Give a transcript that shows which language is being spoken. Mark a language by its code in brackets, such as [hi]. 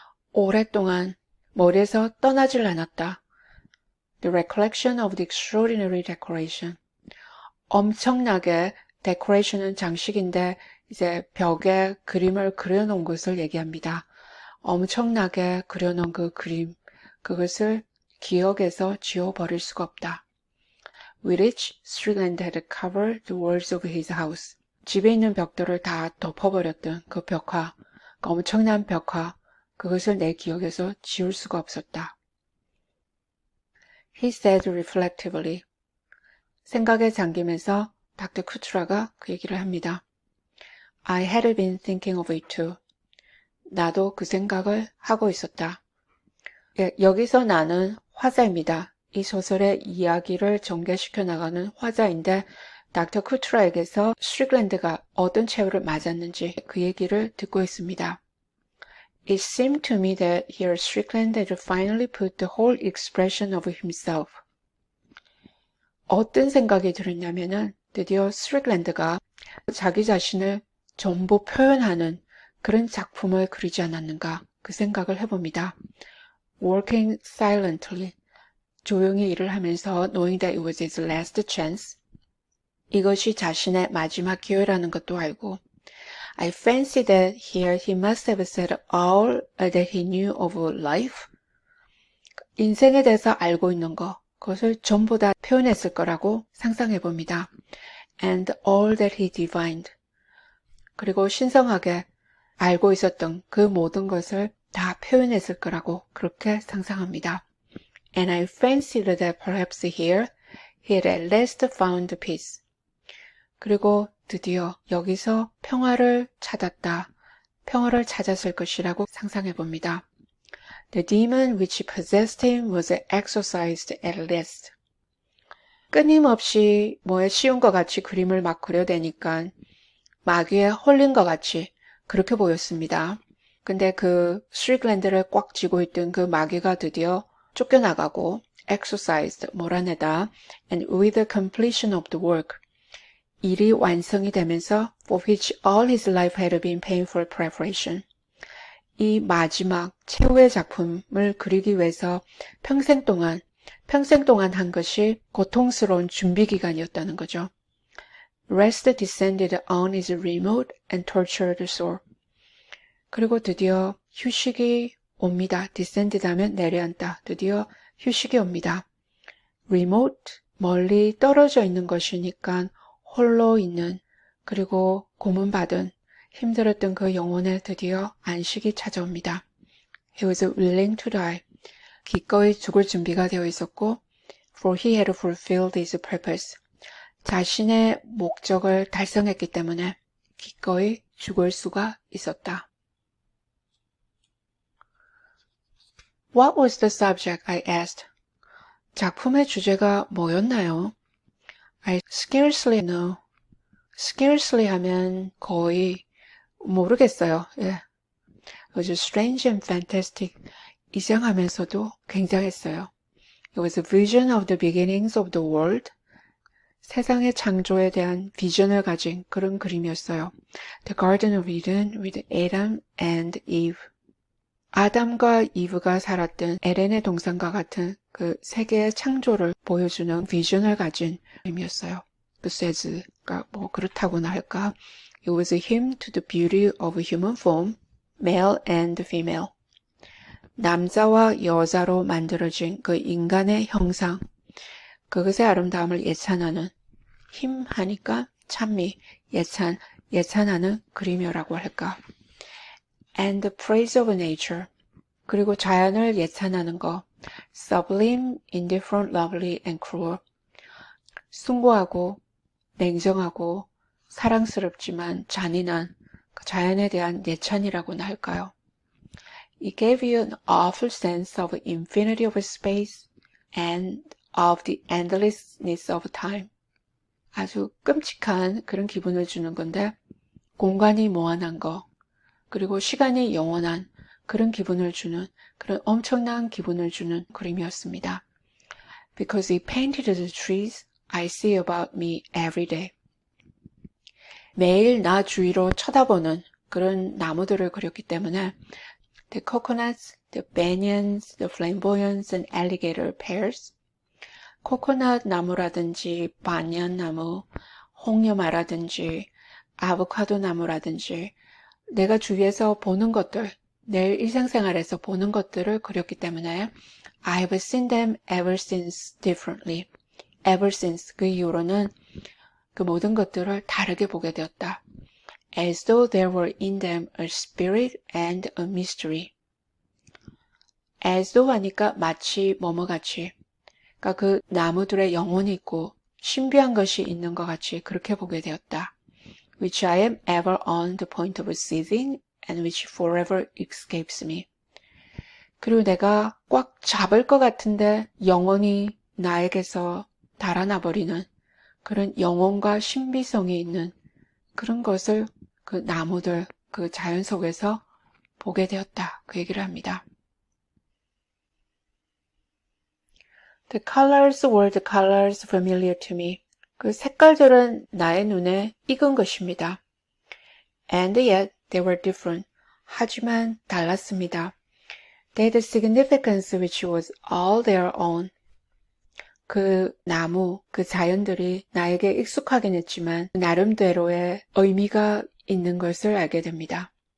[ko] 오랫동안 머리에서 떠나질 않았다. [en] The recollection of the extraordinary decoration. [ko] 엄청나게 decoration은 장식인데 이제 벽에 그림을 그려놓은 것을 얘기합니다. 엄청나게 그려놓은 그 그림, 그것을 기억에서 지워버릴 수가 없다. [en] With which Strickland had covered the walls of his house. [ko] 집에 있는 벽돌을 다 덮어버렸던 그 벽화, 그 엄청난 벽화, 그것을 내 기억에서 지울 수가 없었다. [en] He said reflectively. [ko] 생각에 잠기면서 닥터 쿠트라가 그 얘기를 합니다. [en] I had been thinking of it too. [ko] 나도 그 생각을 하고 있었다. 예, 여기서 나는 화자입니다. 이 소설의 이야기를 전개시켜 나가는 화자인데 닥터 쿠트라에게서 스트릭랜드가 어떤 최후를 맞았는지 그 얘기를 듣고 있습니다. [en] It seemed to me that here Strickland had finally put the whole expression of himself. [ko] 어떤 생각이 들었냐면은 드디어 스트릭랜드가 자기 자신을 전부 표현하는 그런 작품을 그리지 않았는가 그 생각을 해봅니다. [en] Working silently, [ko] 조용히 일을 하면서 [en] knowing that it was his last chance, [ko] 이것이 자신의 마지막 기회라는 것도 알고 [en] I fancy that here he must have said all that he knew of life. [ko] 인생에 대해서 알고 있는 것, 그것을 전부 다 표현했을 거라고 상상해 봅니다. [en] And all that he divined. [ko] 그리고 신성하게 알고 있었던 그 모든 것을 다 표현했을 거라고 그렇게 상상합니다. [en] And I fancied that perhaps here he had at last found peace. [ko] 그리고 드디어 여기서 평화를 찾았다. 평화를 찾았을 것이라고 상상해 봅니다. [en] The demon which possessed him was exorcised at last. [ko] 끊임없이 뭐에 씌운 것 같이 그림을 막 그려대니까 마귀에 홀린 것 같이 그렇게 보였습니다. 근데 그 스트릭랜드를 꽉 쥐고 있던 그 마귀가 드디어 쫓겨나가고 [en] exorcised, 몰아내다 and with the completion of the work, [ko] 일이 완성이 되면서 [en] for which all his life had been painful preparation. [ko] 이 마지막 최후의 작품을 그리기 위해서 평생 동안 한 것이 고통스러운 준비 기간이었다는 거죠. [en] Rest descended on his remote and tortured soul. [ko] 그리고 드디어 휴식이 옵니다. descended 하면 내려앉다. 드디어 휴식이 옵니다. remote, 멀리 떨어져 있는 것이니까 홀로 있는, 그리고 고문받은 힘들었던 그 영혼에 드디어 안식이 찾아옵니다. [en] He was willing to die. [ko] 기꺼이 죽을 준비가 되어 있었고 [en] for he had fulfilled his purpose. [ko] 자신의 목적을 달성했기 때문에 기꺼이 죽을 수가 있었다. [en] What was the subject? I asked. [ko] 작품의 주제가 뭐였나요? [en] I scarcely know. [ko] scarcely 하면 거의 모르겠어요. 예. [en] It was strange and fantastic. [ko] 이상하면서도 굉장했어요. [en] It was a vision of the beginnings of the world. [ko] 세상의 창조에 대한 비전을 가진 그런 그림이었어요. [en] The Garden of Eden with Adam and Eve. [ko] 아담과 이브가 살았던 에덴의 동산과 같은 그 세계의 창조를 보여주는 비전을 가진 그림이었어요. 그 세즈가 뭐 그렇다고나 할까? [en] It was a hymn to the beauty of human form, male and female. [ko] 남자와 여자로 만들어진 그 인간의 형상, 그것의 아름다움을 예찬하는, 힘하니까 찬미, 예찬하는 그림이라고 할까. [en] And the praise of nature. [ko] 그리고 자연을 예찬하는 거. [en] Sublime, indifferent, lovely, and cruel. [ko] 숭고하고 냉정하고 사랑스럽지만 잔인한 그 자연에 대한 예찬이라고나 할까요? [en] It gave you an awful sense of infinity of space and of the endlessness of time. [ko] 아주 끔찍한 그런 기분을 주는 건데 공간이 무한한 거, 그리고 시간이 영원한 그런 기분을 주는, 그런 엄청난 기분을 주는 그림이었습니다. [en] Because he painted the trees I see about me every day. [ko] 매일 나 주위로 쳐다보는 그런 나무들을 그렸기 때문에 [en] the coconuts, the banyans, the flamboyants and alligator pears. [ko] 코코넛 나무라든지 바니안 나무, 홍여마라든지 아보카도 나무라든지 내가 주위에서 보는 것들, 내 일상생활에서 보는 것들을 그렸기 때문에 [en] I've seen them ever since differently. Ever since, [ko] 그 이후로는 그 모든 것들을 다르게 보게 되었다. [en] As though there were in them a spirit and a mystery. As though [ko] 하니까 마치 뭐뭐같이, 그러니까 그 나무들의 영혼이 있고 신비한 것이 있는 것 같이 그렇게 보게 되었다. [en] Which I am ever on the point of seizing and which forever escapes me. [ko] 그리고 내가 꽉 잡을 것 같은데 영원히 나에게서 달아나 버리는 그런 영혼과 신비성이 있는 그런 것을 그 나무들, 그 자연 속에서 보게 되었다. 그 얘기를 합니다. [en] The colors were the colors familiar to me. [ko] 그 색깔들은 나의 눈에 익은 것입니다. [en] And yet they were different. [ko] 하지만 달랐습니다. [en] They had a significance which was all their own. [ko] 그 나무, 그 자연들이 나에게 익숙하긴 했지만 나름대로의 의미가 있는 것을 알게 됩니다.